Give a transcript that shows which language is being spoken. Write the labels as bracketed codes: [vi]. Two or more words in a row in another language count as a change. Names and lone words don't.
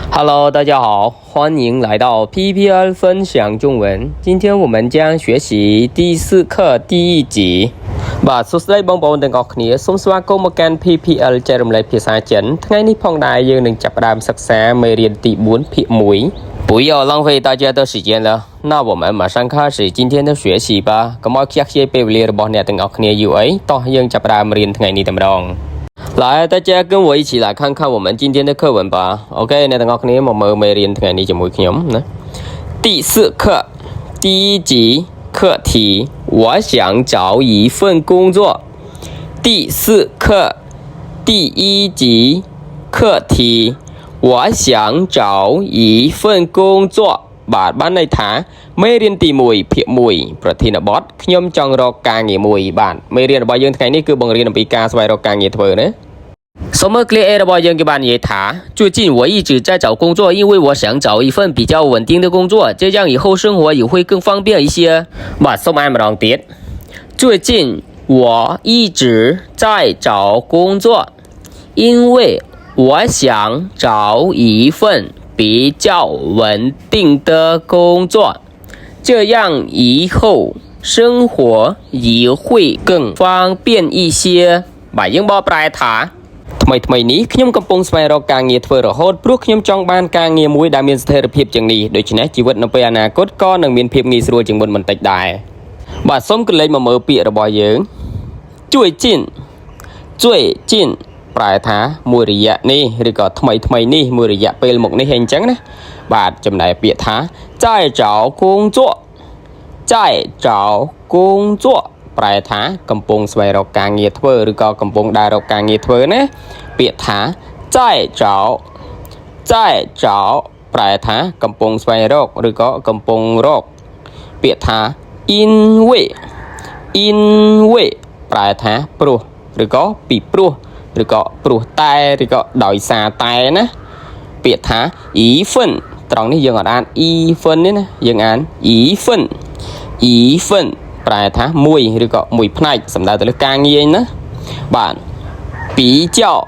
[zh] Hello，大家好，欢迎来到 PPL 分享中文。今天我们将学习第4课第1集。 [km] បាទសួស្តីបងប្អូនទាំងអស់គ្នាសូមស្វាគមន៍មកកាន់ PPL ចែករំលែកភាសាចិនថ្ងៃនេះផងដែរយើងនឹងចាប់ផ្ដើមសិក្សាមេរៀនទី4ភាគ 1 [zh] 不要浪费大家的时间了那我们马上开始今天的学习吧 [km] កុំឲ្យខ្ជះខ្ជាយពេលវេលារបស់អ្នកទាំងអស់គ្នាយូរអីតោះយើងចាប់ផ្ដើមរៀនថ្ងៃនេះតែម្ដង [zh] 来，大家跟我一起来看看我们今天的课文吧。 [km] OK，អ្នកទាំងអស់គ្នាមកមើលមេ រៀនថ្ងៃនេះជាមួយខ្ញុំណា [zh] 第4课第1集课题我想找一份工作 [km] 第4课第1集课题我想找一份工作បាទបានន័យថាមេរៀនទី1ភាគ1ប្រធានបទខ្ញុំចង់រកការងារមួយបាទមេរៀនរបស់យើងថ្ងៃនេះគឺបង្រៀនអំពីការស្វែងរក ការងារធ្វើណាសូមមើល clear A របស់យើងគេបាននិយាយថា [zh] 最近我一直在找工作因为我想找一份比较稳定的工作这样以后生活也会更方便一些 [km] បាទសូមអានម្ដងទៀត最近 [zh] 我一直在找工作因为我想找一份比较稳定的工作这样以后生活也会更方便一些 [km] បាទយើងបកប្រែ ថាថ្មីនេះខ្ញុំកំពុងស្វែងរកការងារធ្វើរហូតព្រោះខ្ញុំចង់បានការងារមួយដែលមានស្ថិរភាពជាងនេះដូច្នេះជីវិតនៅពេលអនា គតក៏នឹងមានភាពងាយស្រួលជាងមុនបន្តិចដែរបាទសូមកលេចមកមើលពាក្យរបស់យើង最近ប្រែ ថាមួយរយៈនេះឬក៏ថ្មីនេះមួយរយៈពេលមកនេះអញ្ចឹងណាបាទចំណែកពាក្យថា [zh] 在找工作在找工作 [km] ប្រែថាកំពុងស្វែងរកការងារធ្វើឬក៏កំពុងដើររកការងារធ្វើណាពាក្យថា [zh] 在找 [km] ប្រែថាកំពុងស្វែងរកឬក៏កំពុងរកពាក្យថា因为ប្រែថាព្រោះឬក៏ពីព្រោះឬក៏ព្រោះតែឬក៏ដោយសារតែណាពាក្យថា一份ត្រង់នេះយើងអត់អាន一份ទេណាយើងអាន一份ប្រែថាមួយឬក៏មួយផ្នែកសំដៅទៅលើការងារណាបាទ比较